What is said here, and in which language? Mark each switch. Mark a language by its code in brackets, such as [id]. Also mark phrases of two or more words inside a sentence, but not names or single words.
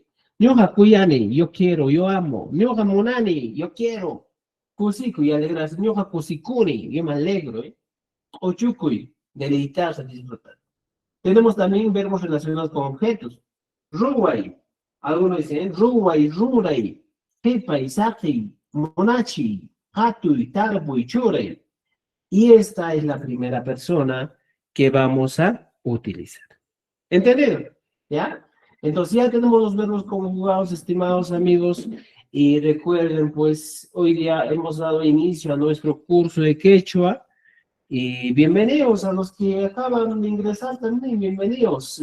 [qu] Ñoja cuyane, [es] yo quiero, yo amo. [qu] Ñoja munani, [es] yo quiero. Cusicu, y alegrarse. [qu] Ñoja cusicuni, [es] yo me alegro. Ochucuy, deleitarse, disfrutar. Tenemos también verbos relacionados con objetos. [qu] Ruwai, [es] algunos dicen [qu] ruwai, rurai, pepai, saki, monachi, hatui, tarpui, churei. [es] Y esta es la primera persona que vamos a utilizar. ¿Entendido? ¿Ya? Entonces ya tenemos los verbos conjugados, estimados amigos, y recuerden, pues hoy día hemos dado inicio a nuestro curso de quechua, y bienvenidos a los que acaban de ingresar también, bienvenidos.